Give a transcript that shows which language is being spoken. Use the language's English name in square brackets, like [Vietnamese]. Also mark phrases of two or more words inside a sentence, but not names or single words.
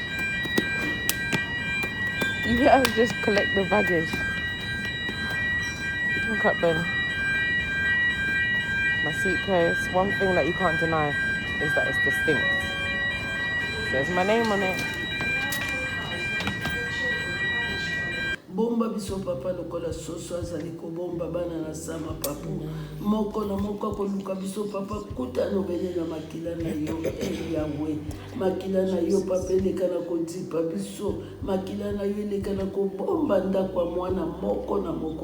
[English] You better just collect the baggage. Look up, Ben. My suitcase. One thing that you can't deny is that it's distinct. There's my name on it. [Lingala] bomba biso papa lokola soso azali kobomba bana na sama papu moko na moko akoluka biso papa kuta nobele na makila na yo Yahweh makila na yo papa eleka na kodipa biso makila na yo eleka na kobomba ndako ya mwana moko na moko